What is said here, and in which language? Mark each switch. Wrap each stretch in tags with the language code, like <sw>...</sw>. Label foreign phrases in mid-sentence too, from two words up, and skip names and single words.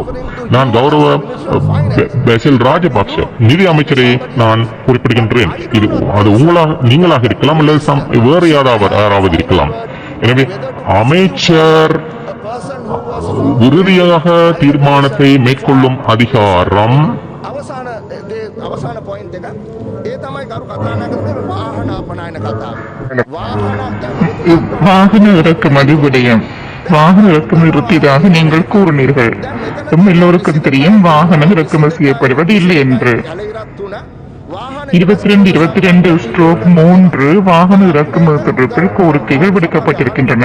<ta>நான் கௌரவ பெசில் ராஜபக்ஷ நிதி அமைச்சரை நான் குறிப்பிடுகின்றேன். அது நீங்களாக இருக்கலாம் அல்லது வேறு யாராவது இருக்கலாம். எனவே அமைச்சர் இறுதியாக தீர்மானத்தை மேற்கொள்ளும் அதிகாரம்</ta> <si>අවසාන පොයින්ට් එක ඒ තමයි කරු කතානායකතුමනි වාහන අපනයන කතාව.</si> <ta>வாகன இறக்குமதி விடயம். வாகன இறக்குமதி நிறுத்தியதாக நீங்கள் கூறினீர்கள். எல்லோருக்கும் தெரியும் வாகனம் இறக்குமதி செய்யப்படுவது இல்லை என்று. 22/22/3 வாகன இறக்குமதி தொடர்பில் கோரிக்கைகள் விடுக்கப்பட்டிருக்கின்றன.</ta>